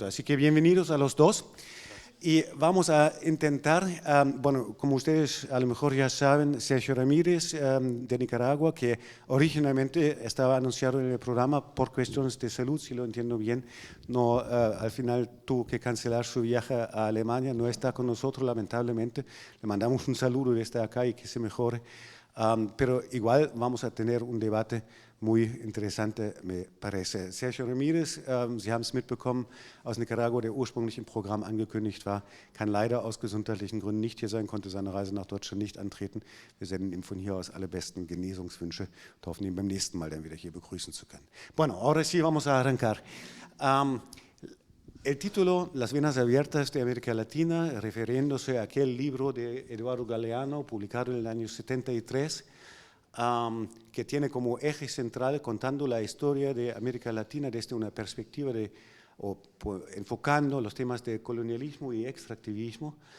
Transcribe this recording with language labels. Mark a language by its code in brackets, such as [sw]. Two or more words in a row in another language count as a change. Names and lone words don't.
[es] Así que bienvenidos a los dos. Y vamos a intentar, bueno, como ustedes a lo mejor ya saben, Sergio Ramírez de Nicaragua, que originalmente estaba anunciado en el programa por cuestiones de salud, si lo entiendo bien, no, al final tuvo que cancelar su viaje a Alemania, no está con nosotros lamentablemente, le mandamos un saludo desde acá y que se mejore, pero igual vamos a tener un debate muy interessante, me parece. [de] Sergio Ramírez, Sie haben es mitbekommen, aus Nicaragua, der ursprünglich im Programm angekündigt war, kann leider aus gesundheitlichen Gründen nicht hier sein, konnte seine Reise nach Deutschland nicht antreten. Wir senden ihm von hier aus alle besten Genesungswünsche und hoffen, ihn beim nächsten Mal dann wieder hier begrüßen zu können. [es] Bueno, ahora sí vamos a arrancar. El título, Las venas abiertas de América Latina, refiriéndose a aquel libro de Eduardo Galeano, publicado en el año 73, que tiene como eje central contando la historia de América Latina desde una perspectiva enfocando los temas de colonialismo y extractivismo,